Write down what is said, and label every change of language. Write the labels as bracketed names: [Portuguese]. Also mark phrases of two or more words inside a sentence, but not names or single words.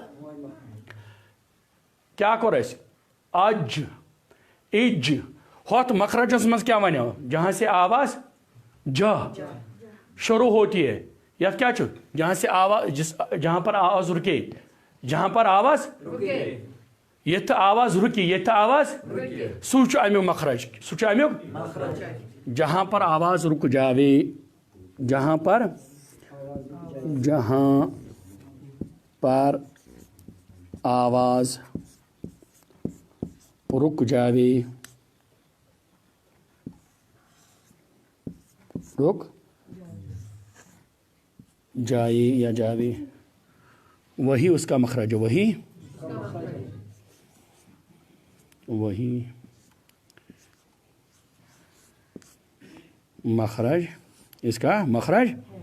[Kashmiri] क्या कर? अज, इज। होत मखरजस मज क्या वन? [Hindi] जहां से आवाज ज शुरू होती है, या क्या चु? जहां से आवाज, जहां पर आवाज रुके, जहां पर आवाज ये तो आवाज रुकी, ये तो आवाज [Kashmiri] सूच अमुक मखरज, सूच अमुक [Hindi] जहां पर आवाज रुक जावे, जहां पर आवाज रुक जावे, रुक जाए या जावे, वही उसका मखरज, वही मखरज, इसका मखरज।